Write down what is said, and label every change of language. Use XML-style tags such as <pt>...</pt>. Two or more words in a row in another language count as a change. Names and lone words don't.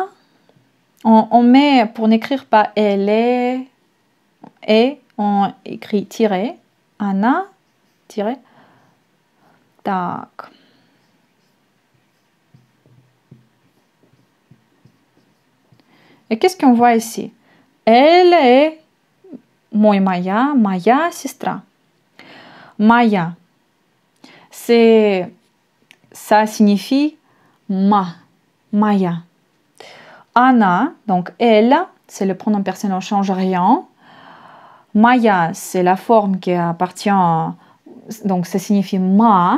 <fr>On met, pour n'écrire pas elle est, et on écrit tiré. Anna, tiré. Так. Et qu'est-ce qu'on voit ici? Elle est</fr> <ru>моя сестра. Моя.</ru> <fr>Ça signifie моя. Anna, donc elle, c'est le pronom personnel, on ne change rien. Моя, c'est la forme qui appartient, donc ça signifie ma.</fr>